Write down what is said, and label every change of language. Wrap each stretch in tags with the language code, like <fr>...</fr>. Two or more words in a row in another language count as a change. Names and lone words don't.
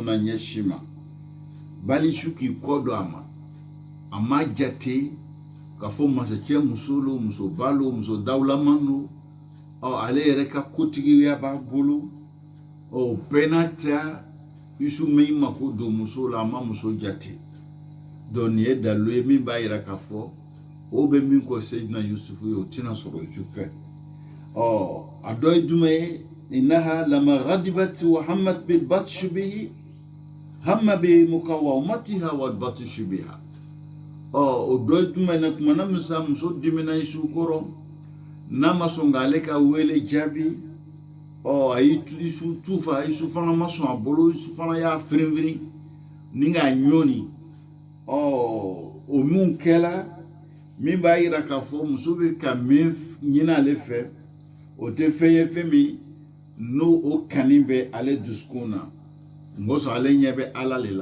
<bm>na ɲɛsin ma bali isu k'i kɔ don a ma jate k'a fɔ masakɛ muso lo musoba lo muso dawulaman lo ale yɛrɛ ka kotigiya b'a bolo o bɛɛ n'a ta isu mɛ i mako don muso la a ma muso jate donc nin ye dalilu ye min b'a yira k'a fɔ o bɛ min kɔ Seydina Yusufu ye o tɛna sɔrɔ isu fɛ a dɔ ye jumɛn ye</bm> <ar>إنها لما غضبت وهمت بالبطش به هم بمقاومتها والبطش بها</ar> <bm>o dɔ ye jumɛn na kuma na muso dimina isu kɔrɔ n'a ma sɔn k'ale ka wele jaabi ayi isu tufa isu fana maso abolo isu fana ya firinfirin ninga nyoni o mun kɛla min b'a yira k'a fɔ muso bɛ ka min ɲini ale fɛ o tɛ fɛn ye fɛn min n'o o kani bɛ ale dusukun na ngɔsɔ ale ɲɛ bɛ ala le</bm>